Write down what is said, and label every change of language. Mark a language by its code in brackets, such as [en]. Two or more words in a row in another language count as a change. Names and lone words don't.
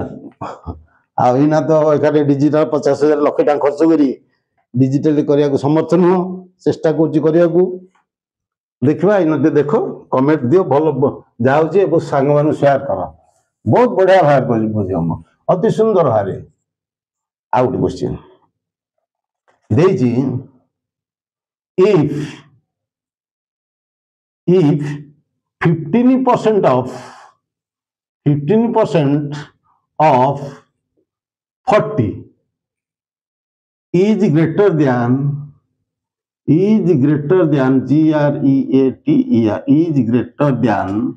[or] ଆଉ ଏଇନା ତ ଏକାଠି ଡିଜିଟାଲ 50,000 ଲକ୍ଷେ ଟଙ୍କା ଖର୍ଚ୍ଚ କରି ଡିଜିଟାଲି କରିବାକୁ ସମର୍ଥ ନୁହଁ, ଚେଷ୍ଟା କରୁଛି କରିବାକୁ। ଦେଖିବା, ଏଇନା ଟିକେ ଦେଖ, କମେଣ୍ଟ ଦିଅ, ଭଲ ଯାହା ହଉଛି ଏବଂ ସାଙ୍ଗମାନଙ୍କୁ ସେୟାର କର। ବହୁତ ବଢିଆ ବାହାର କରିଛି, ଅତି ସୁନ୍ଦର ଭାବରେ। ଆଉ ଗୋଟେ କ୍ୱେଶ୍ଚିନ୍ ଦେଇଛି, [en] if 15% of 40 is greater than GREATER is greater than